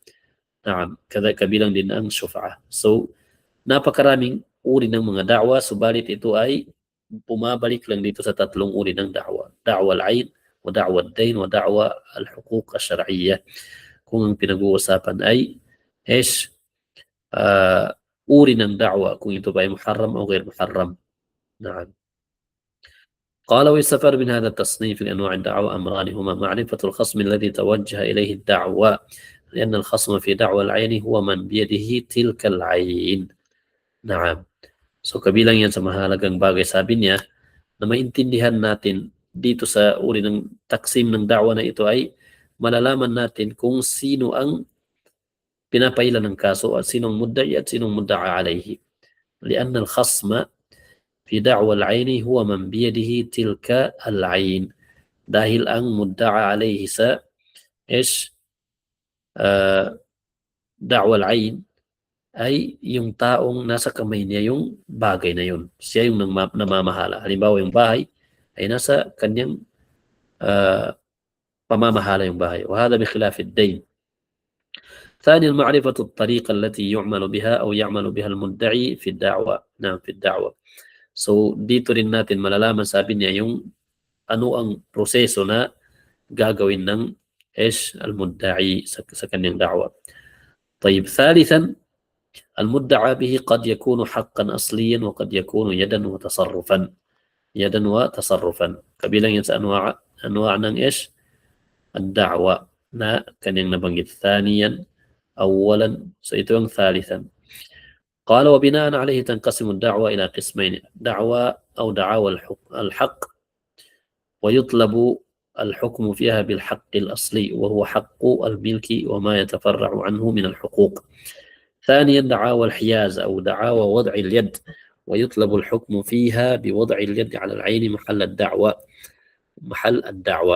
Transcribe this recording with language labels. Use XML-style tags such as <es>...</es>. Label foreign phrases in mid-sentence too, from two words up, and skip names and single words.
<tl>Naam, kabilang din ang syuf'a. So napakaraming uri ng mga da'wa, subalit ito ay pumabalik lang dito sa tatlong uri ng da'wa.</tl> <ar>دعوى العين، ودعوى الدين، ودعوى الحقوق الشرعية.</ar> <tl>Kung ang pinag-uusapan ay ish uri ng da'wa, kung ito ba ay muharram o</tl> <ar>غير محرم.</ar> <tl>Na'am.</tl> <ar>قال ويستفاد من هذا التصنيف لأنواع الدعوة أمران هما معرفة الخصم الذي توجه إليه الدعوة لأن الخصم في دعوى العين هو من بيده تلك العين. نعم.</ar> <tl>So kabilang yan sa mahalagang bagay, sabi niya na maintindihan natin dito sa uri ng taksim ng da'wa na ito ay malalaman natin kung sino ang pinapailan ng kaso at sinong mudda'i at sinong</tl> <ar>مدعى عليه. لأن الخصم في دعوى العين هو من بيده تلك العين.</ar> <tl>Dahil ang</tl> <ar>مدعى عليه</ar> <tl>sa</tl> <ar>دعوى العين</ar> <tl>ay yung taong nasa kamay niya yung bagay na yun. Siya yung namamahala. Halimbawa yung bahay ay nasa kanyang pamamahala yung bahay.</tl> <ar>وهذا بخلاف الدين. ثانيا معرفة الطريقة التي يعمل بها أو يعمل بها المدعي في الدعوة. نعم في الدعوة.</ar> <tl>So dito rin natin malalaman, sabi niya, yung ano ang proseso na gagawin ng al-mudda'i sa kanyang da'wa.</tl> <ar>طيب ثالثا المدعى به قد يكون حقا أصليا وقد يكون يدا وتصرفا. يدا وتصرفا.</ar> <tl>kabilang yan sa anwa ng الدعوة na kanyang nabanggit.</tl> <ar>ثانيا أولا.</ar> <tl>So ito ang ثالثا.</tl> <ar>قال وبناء عليه تنقسم الدعوة إلى قسمين: دعوة أو دعاوى الحق ويطلب الحكم فيها بالحق الأصلي وهو حق الملك وما يتفرع عنه من الحقوق. ثانيا دعاوى الحياز أو دعاوى وضع اليد ويطلب الحكم فيها بوضع اليد على العين محل الدعوة.</ar>